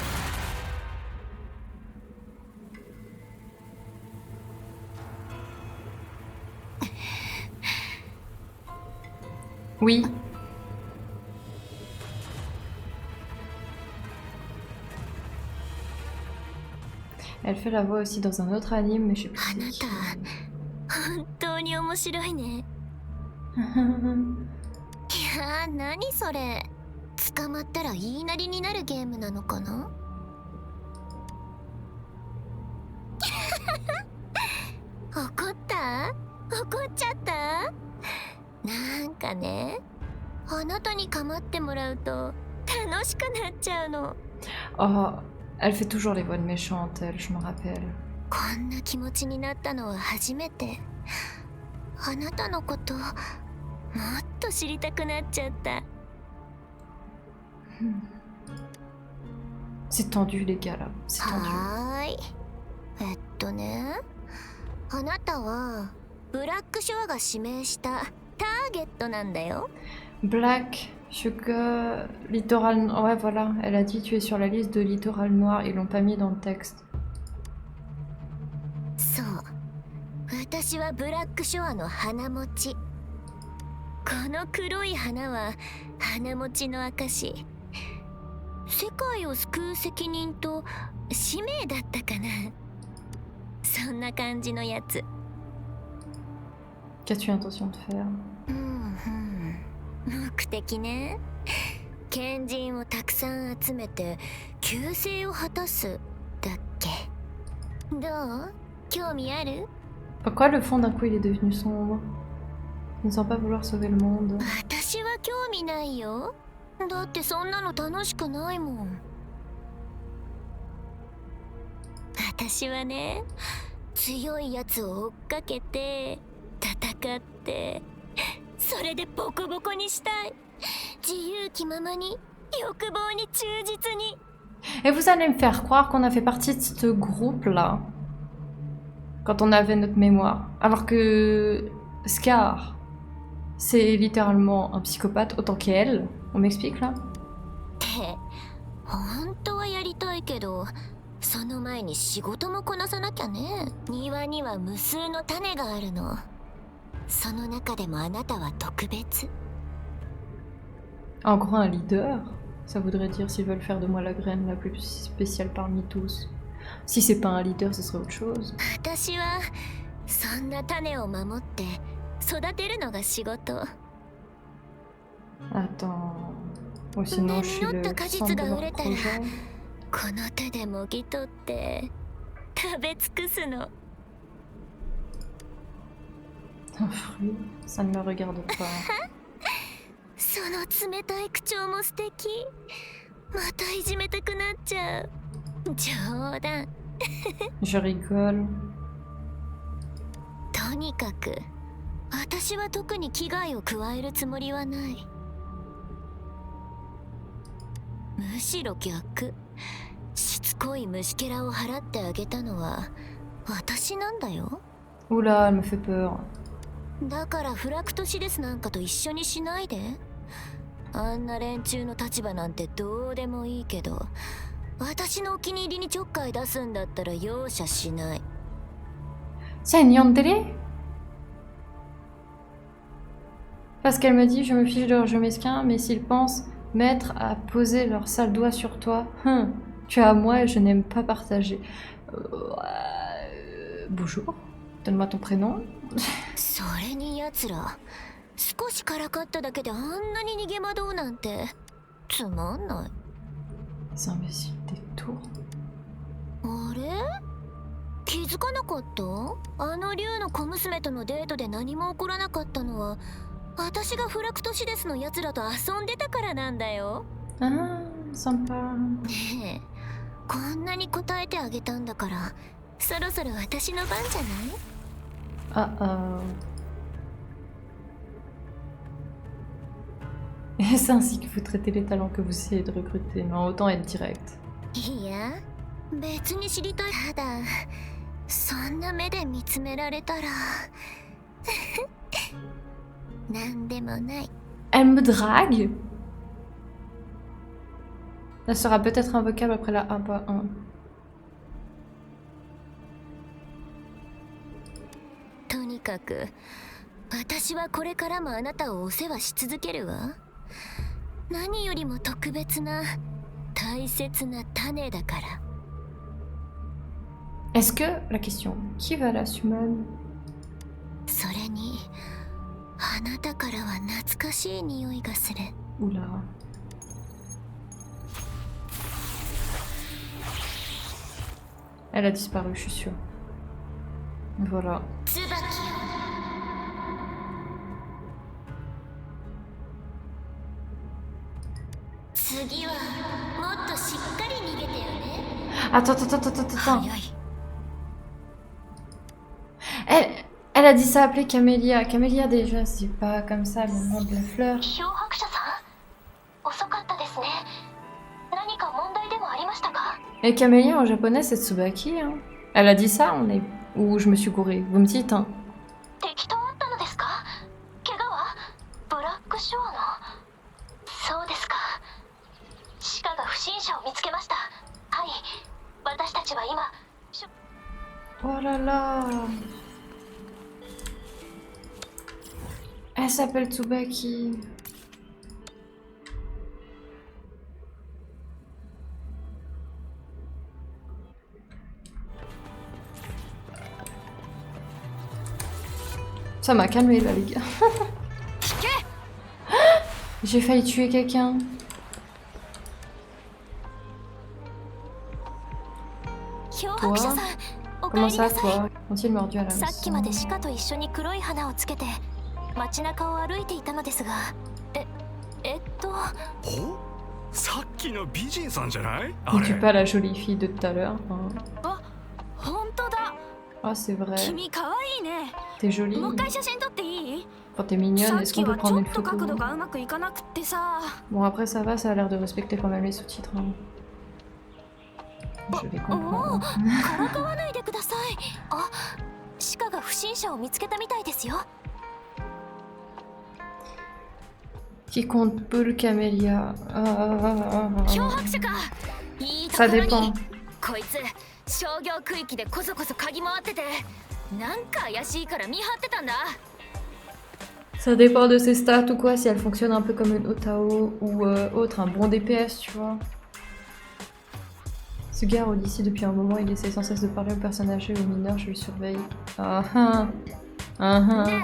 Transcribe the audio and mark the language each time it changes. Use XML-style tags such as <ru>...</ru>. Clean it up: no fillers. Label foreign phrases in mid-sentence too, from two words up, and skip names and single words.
<fr>Oui. Elle fait la voix aussi dans un autre anime, mais je sais plus c'est qui.</fr> <ja>本当に面白いね。いやー、何それ。捕まったら言いなりになるゲームなのかな。怒った？怒っちゃった？なんかね、あなたに構ってもらうと楽しくなっちゃうの。</ja> <fr>Oh, elle fait toujours les voix de méchante, elle, je me rappelle.</fr> <ja>こんな気持ちになったのは初めて。あなたのこともっと知りたくなっちゃった。</ja> <fr>C'est tendu les gars là, c'est tendu.</fr> <ja>はーい。ね、あなたはブラックショアが指名したターゲットなんだよ。</ja> <fr>Black, Sugar, Littoral... Ouais voilà, elle a dit tu es sur la liste de Littoral Noir, ils l'ont pas mis dans le texte.</fr> <ja>そう。私はブラックショアの花持ち。この黒い花は花持ちの証。世界を救う責任と使命だったかな。そんな感じのやつ。</ja> <fr>Qu'as-tu intention de faire?</fr> <ja>目的ね。賢人をたくさん集めて救世を果たすだっけ。どう？興味ある？</ja> <fr>Pourquoi le fond d'un coup il est devenu sombre? Il ne semble pas vouloir sauver le monde.</fr> <ja>私は興味ないよ。だってそんなの楽しくないもん。私はね、強いやつを追っかけて戦って、それでボコボコにしたい。自由気ままに欲望に忠実に。</ja> <fr>Et vous allez me faire croire qu'on a fait partie de ce groupe-là. Quand on avait notre mémoire. Alors que Scar, c'est littéralement un psychopathe autant qu'elle. On m'explique là?</fr> <ja>って本当はやりたいけど、その前に仕事もこなさなきゃね。庭には無数の種があるの。その中でもあなたは特別。</ja> <fr>En gros, un leader. Ça voudrait dire s'ils veulent faire de moi la graine la plus spéciale parmi tous. Si c'est pas un leader, ce serait autre chose.</fr> <ja>私はそんな種を守って育てるのが仕事。</ja> <fr>Attends. Ou sinon, je suis le centre de leur projet.</fr> <ja>この手でもぎ取って食べ尽くすの。</ja> <fr>Un fruit, ça ne me regarde pas.</fr> <ja>その冷たい口調も素敵。またいじめたくなっちゃう。冗談。</ja> <fr>Je rigole.</fr> <ja>とにかく私は特に危害を加えるつもりはない。むしろ逆。しつこい虫けらを払ってあげたのは私なんだよ。</ja> <fr>Oula, elle me fait peur.</fr> <ja>だからフラクトシデスなんかと一緒にしないで。あんな連中の立場なんてどうでもいいけど、私のお気に入りにちょっかい出すんだったら容赦しない。</ja> <fr>C'est une yandere? Parce qu'elle me dit, je me fiche de leur jeu mesquin, mais s'ils pensent mettre à poser leur sale doigt sur toi, tu es à moi et je n'aime pas partager. Bonjour, donne-moi ton prénom.</fr> <ja>それに奴ら少しからかっただけであんなに逃げ惑うなんてつまんない。</ja> <fr>Ces imbéciles des tours.</fr> <ja>あれ気づかなかった？あの竜の小娘とのデートで何も起こらなかったのは私がフラクトシデスの奴らと遊んでたからなんだよ。</ja> <fr>Ah, sympa.</fr> <ja>ねえ、こんなに答えてあげたんだからそろそろ私の番じゃない？ Ah ah.</ja> <fr>Et c'est ainsi que vous traitez les talents que vous essayez de recruter. Non, autant être direct.</fr> <ja>いや、別に知りたい。ただ、そんな目で見つめられたらなんでもない。</ja> <fr>Elle me drague? Elle sera peut-être invocable après la 1.1.</fr> <ja>とにかく私はこれからもあなたをお世話し続けるわ。何よりも特別な大切な種だから。</ja> <fr>Est-ce que, la question, qui va la summon?</fr> <ja>それにあなたからは懐かしい匂いがする。</ja> <fr>Oula. Elle a disparu, je suis sûre. Voilà.</fr> <ja>椿よ。次はもっとしっかり逃げてよね。</ja> <fr>Attends, attends, attends, attends, attends.</fr> <ja>早い。</ja> <fr>Elle a dit ça appeler Camélia. Camélia déjà, c'est pas comme ça le nom de la fleur.</fr> <ja>漂白者さん、遅かったですね。何か問題でもありましたか？</ja> <fr>Et Camélia en japonais c'est Tsubaki. Hein. Elle a dit ça, on est... Ou je me suis gourée. Vous me dites, hein.</fr> <ja>敵と会ったのですか？怪我は？ブラックショアの。そうですか。シカが不審者を見つけました。はい。私たちは今。</ja> <fr>Oh là là. Elle s'appelle Tsubaki. Ça m'a calmé là les gars. J'ai failli tuer quelqu'un. Toi? Comment ça toi? Ont-ils mordu à la</fr> <ja>さっきまで</ja> <fr>maison?</fr> <ja>シカと一緒に黒い花をつけて街中を歩いていたのですが、お、さっきの美人さんじゃない？</ja> <fr>On tue pas la jolie fille de tout à l'heure. Hein.</fr> <ja>あ、本当だ。</ja> <fr>Ah c'est vrai.</fr> <ja>君可愛いね。</ja> <fr>T'es jolie.</fr> <ja>もう一回写真撮っていい？</ja> <fr>Quand t'es mignonne,</fr> <ja>さっ</ja> <fr>est-ce</fr> <ja>き</ja> <fr>qu'on peut</fr> <ja>はち</ja> <fr>prendre</fr> <ja>ょ</ja> <fr>une</fr> <ja>っと</ja> <fr>photo?</fr> <ja>角度がうまくいかなくってさ。</ja> <fr>Bon, après, ça va, ça a l'air de respecter quand même les sous-titres. Hein. Je les</fr> <ja>お</ja> <fr>comprends.</fr> <ja>お、からかわないでください。あ、鹿が不審者を見つけたみたいですよ。</ja> <fr>Qui compte Paul Camélia?</fr> <ja>漂白者か。いいとこ</ja> <fr>Ça</fr> <ja>ろに。</ja> <fr>dépend.</fr> <ja>こいつ商業区域でこそこそ嗅ぎ回ってて、なんか怪しいから見張ってたんだ。</ja> <fr>Ça dépend de ses stats ou quoi, si elle fonctionne un peu comme une Otao ou autre, un bon DPS, tu vois. Ce gars rôde ici depuis un moment, il essaie sans cesse de parler aux personnes âgées et aux mineurs, je le surveille. Ah ah. Ah</fr> <ja>ね</ja>